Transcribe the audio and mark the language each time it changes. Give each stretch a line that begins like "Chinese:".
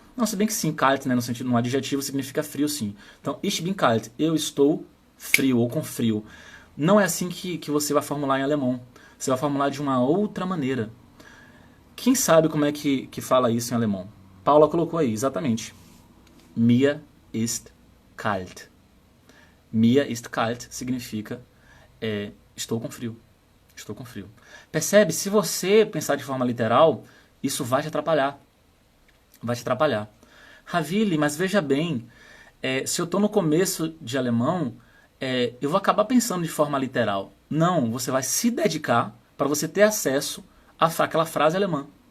Portuguese: Não, se bem que sim, kalt, né? No sentido, no adjetivo significa frio, sim. Então,
German: ich bin kalt,
Portuguese: eu estou frio ou com frio. Não é assim que você vai formular em alemão. Você vai formular de uma outra maneira. Quem sabe como é que fala isso em alemão? Paula colocou aí, exatamente.
German: Mir ist kalt. Mir ist kalt
Portuguese: significa estou com frio. Estou com frio. Percebe? Se você pensar de forma literal, isso vai te atrapalhar. Vai te atrapalhar. Ravili, mas veja bem, se eu estou no começo de alemão, eu vou acabar pensando de forma literal. Não, você vai se dedicar para você ter acesso àquela frase alemã.